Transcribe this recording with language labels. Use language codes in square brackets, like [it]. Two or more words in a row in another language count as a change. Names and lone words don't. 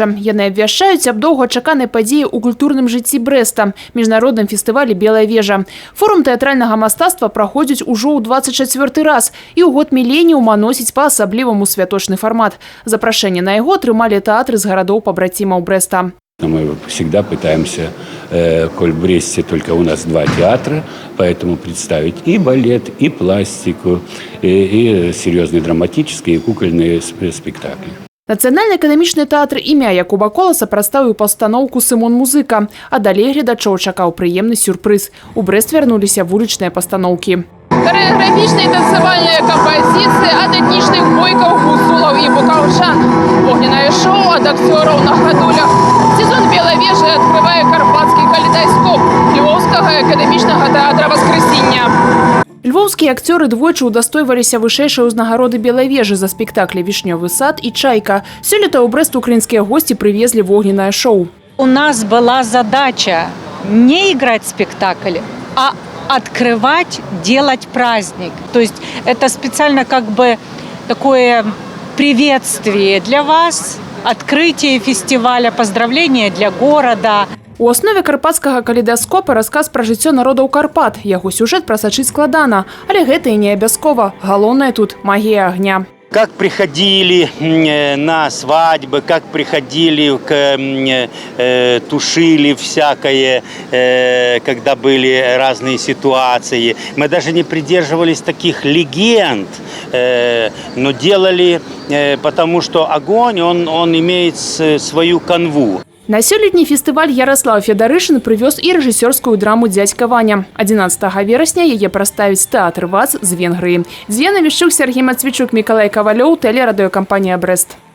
[be] Яны абвяшчаюць аб доўгачаканай падзеі ў культурным жыцці Брэста – міжнародным фестывалі «Белая вежа». Форум тэатральнага мастацтва праходзіць ужо ў 24 раз і ў год міленіума носіць па-асабліваму святочны фармат. Запрашэнне на яго атрымалі тэатры з гарадоў пабрацімаў Брэста. [ru] Мы всегда пытаемся, коль в Бресте только у нас 2 театра, поэтому представить и балет, и пластику, и серьезные драматические, и кукольные спектакли. [be] Нацыянальны акадэмічны тэатр імя Якуба Коласа прадставіў пастаноўку «Сымон Музыка», а далей гледачоў чакаў прыемны сюрпрыз. У Брэст вярнуліся вулічныя пастаноўкі. Хореографічныя танцавальныя кампазіцыі ад этнічных бойкаў, гусулаў і букаўчан. Вогненнае шоу ад акцёраў на хадулях. Сезон «Белай вежы» адкрывае карпацкі калейдаскоп Львоўскага акадэмічнага тэатра «Васкрэсіння». Львоўскія акцёры двойчы удастойваліся вышэйшай узнагароды «Белай вежы» за спектаклі «Вішнёвы сад» і «Чайка». Сёлета ў Брэст украінскія госці прывезлі вогненное шоу. [ru] У нас была задача не играть спектакль, а открывать, делать праздник. То есть это специально как бы такое приветствие для вас, открытие фестиваля, поздравления для города. [be] У аснове карпатскага калейдаскопа расказ пра жыццё народаў Карпат. Яго сюжэт прасачыць складана, але гэта і не абавязкова. Галоўнае тут магія агня. [ru] Как приходили на свадьбы, как приходили, тушили всякое, когда были разные ситуации. Мы даже не придерживались таких легенд, но делали, потому что огонь, он имеет свою канву. [be] На сёлетні фестываль Ярослав Федарышын прывёз і рэжысёрскую драму «Дзядзька Ваня». 11 верасня яе прадставіць тэатр ВАЦ з Венгрыі. Дзе навішчыў Сергей Мацвічук, Мікалай Кавалёў, тэлерадыёкампанія «Брэст».